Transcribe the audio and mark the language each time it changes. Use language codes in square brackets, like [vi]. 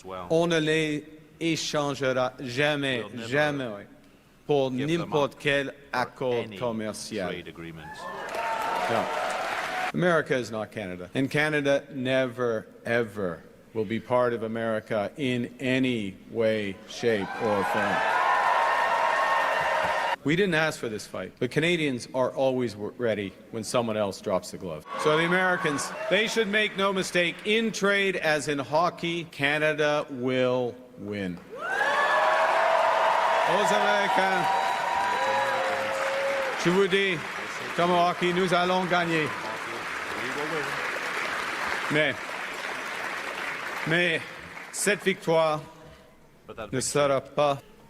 [fr] On ne les échangera jamais pour n'importe quel accord commercial. [en] No. America is not Canada. And Canada never, ever will be part of America in any way, shape, or form. We didn't ask for this fight, but Canadians are always ready when someone else drops the glove. So the Americans, they should make no mistake, in trade as in hockey, Canada will win. [fr] Aux Américains, je vous dis, comme au hockey, nous allons gagner. Mais cette victoire ne sera pas.